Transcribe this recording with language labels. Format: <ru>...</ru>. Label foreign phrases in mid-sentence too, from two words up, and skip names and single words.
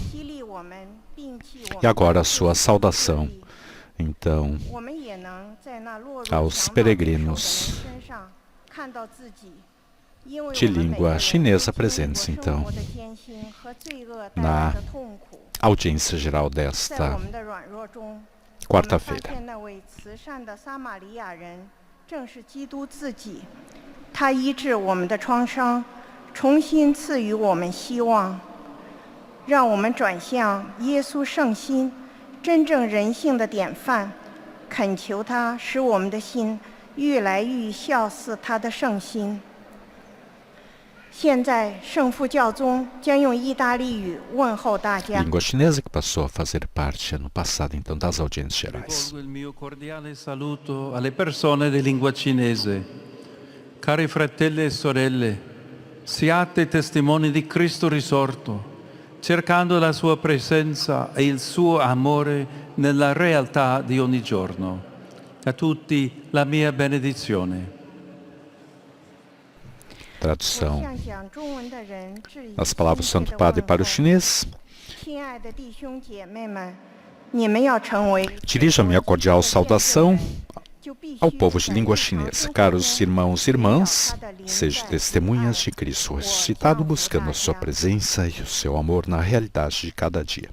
<pt>E agora a sua saudação, então, aos peregrinos de língua chinesa presentes, então, na audiência geral desta quarta-feira.</pt> <zh>他医治我们的创伤，重新赐予我们希望，让我们转向耶稣圣心，真正人性的典范，恳求他使我们的心愈来愈效似他的圣心。现在，圣父教宗将用意大利语问候大家。</zh> <pt>Língua chinesa que passou a fazer parte ano passado, então, das audiências gerais.</pt> <it>Rivolgo il mio cordiale saluto alle persone di lingua cinese. Cari fratelli e sorelle, siate testimoni di Cristo risorto, cercando la sua presenza e il suo amore nella realtà di ogni giorno. A tutti la mia benedizione.</it> <pt>Tradução das palavras do Santo Padre para o chinês. Dirijo a minha cordial saudação ao povo de língua chinesa. Caros irmãos e irmãs, sejam testemunhas de Cristo ressuscitado, buscando a sua presença e o seu amor na realidade de cada dia.</pt>